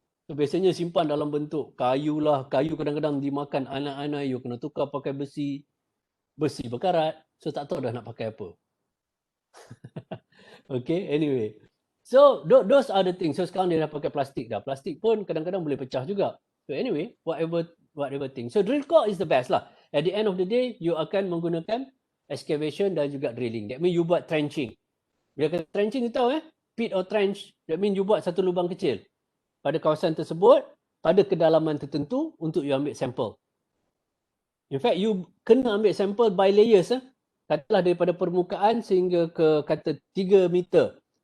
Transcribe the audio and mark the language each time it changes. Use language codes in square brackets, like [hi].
[ms] So, biasanya simpan dalam bentuk kayu lah. Kayu kadang-kadang dimakan anak-anak, you kena tukar pakai besi. Besi berkarat. So tak tahu dah nak pakai apa. [en] Okay, anyway. So those are the things. [ms] So sekarang dia dah pakai plastik dah. Plastik pun kadang-kadang boleh pecah juga. [en] So anyway, whatever thing. So drill core is the best lah. At the end of the day, you [ms] akan menggunakan [en] excavation [ms] dan juga [en] drilling. That means you [ms] buat [en] trenching. [ms] Bila kata [en] trenching, you [ms] tahu [en] pit or trench. That means you [ms] buat satu lubang kecil pada kawasan tersebut, pada kedalaman tertentu untuk you ambil sampel. [en] In fact, you [ms] kena ambil sampel [en] by layers. [ms] Katalah daripada permukaan sehingga ke kata 3 meter.